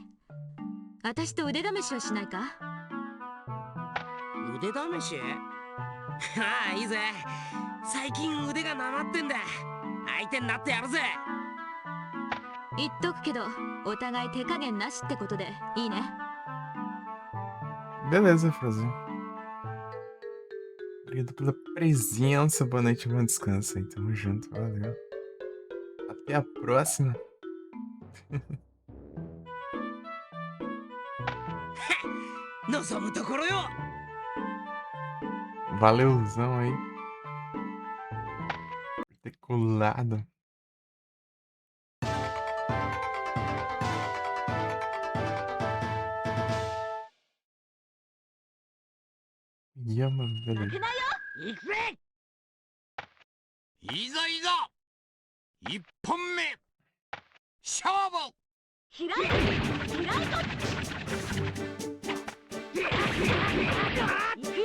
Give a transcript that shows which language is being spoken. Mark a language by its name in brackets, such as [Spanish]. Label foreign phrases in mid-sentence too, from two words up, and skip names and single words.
[Japanese] 私と腕試しをしないか？腕試し？ああ、いいぜ。最近腕がなまってんだ。相手になってやるぜ。言っとくけど、お互い手加減なしってことでいいね。 [Portuguese] Beleza, Frozen. Obrigado pela presença. Boa noite, bom descanso aí. Tamo junto, valeu. Até a próxima. Valeuzão aí. Por ter colado. Mano, beleza. [Japanese] 行くぜ。いざいざ。一本目。勝負。開いと行くよ。